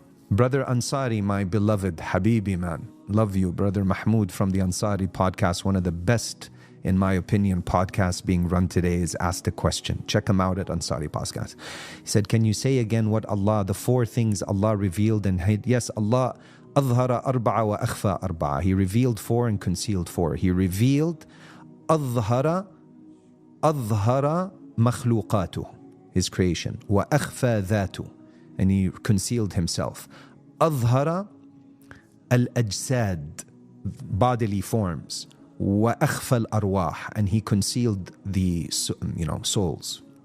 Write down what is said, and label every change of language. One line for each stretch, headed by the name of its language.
English: Brother Ansari, my beloved Habibi man, love you. Brother Mahmoud from the Ansari podcast, one of the best, in my opinion, podcasts being run today, is Asked a Question. Check him out at Ansari podcast. He said, can you say again what Allah, the four things Allah revealed and hid?
Arabic: Yes, Allah, أظهر أربعة وأخفى أربعة.
English: He revealed four and concealed four. He revealed
Arabic: أظهر مخلوقاته,
English: his creation,
Arabic: وأخفى ذاته,
English: and he concealed himself.
Arabic: أظهر الأجساد,
English: bodily forms,
Arabic: وأخفى الأرواح,
English: and he concealed the souls.